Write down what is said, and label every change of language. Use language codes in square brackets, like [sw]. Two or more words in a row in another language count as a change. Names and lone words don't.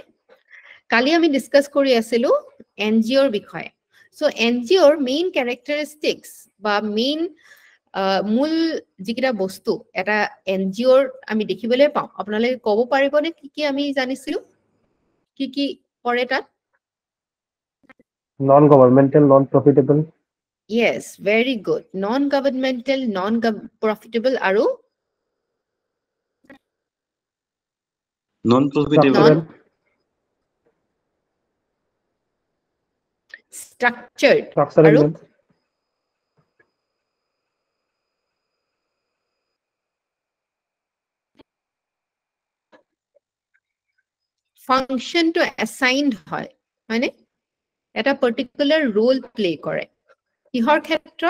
[as] কালি আমি ডিছকাছ কৰি আছিলোঁ NGOৰ বিষয়ে। চ' NGOৰ [en] main characteristics [as] বা মূল যিকেইটা বস্তু এটা NGOৰ আমি দেখিবলৈ পাওঁ, আপোনালোকে ক'ব পাৰিবনে কি আমি জানিছিলোঁ? কি কৰে তাত? [en] Non-governmental, non-profitable. Yes, very good. Non-governmental, non-profitable আৰু non-profitable. [as] Structured আৰু [en] function assigned [as] হয়, হয়নে? এটা [en] particular role play [as] কৰে। কিহৰ ক্ষেত্ৰত?